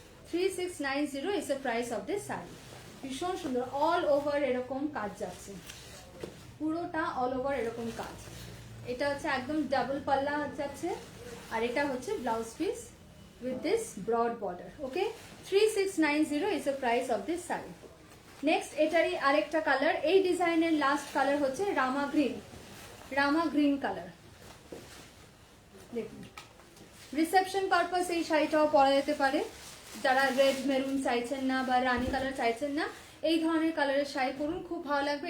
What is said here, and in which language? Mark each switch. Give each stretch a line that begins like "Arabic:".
English: 3690 is the price of this sari.
Bangla: ভীষণ সুন্দর, all over এরকম কাজ যাচ্ছে, পুরোটা অল ওভার এরকম কাজ। এটা হচ্ছে একদম ডাবল পাল্লা যাচ্ছে, আর এটা হচ্ছে blouse piece with this broad border.
English: Okay, 3690 is the price of this sari.
Bangla: Next এটারই আরেকটা কালার, এই ডিজাইনের লাস্ট কালার হচ্ছে রামা গ্রিন। রামা গ্রিন কালার দেখুন। রিসেপশন পারপাস এই শাড়িটাও পরা যেতে পারে। যারা রেড মেরুন চাইছেন না বা রানী কালার চাইছেন না, এই ধরনের কালারের শাড়ি পরুন, খুব ভালো লাগবে।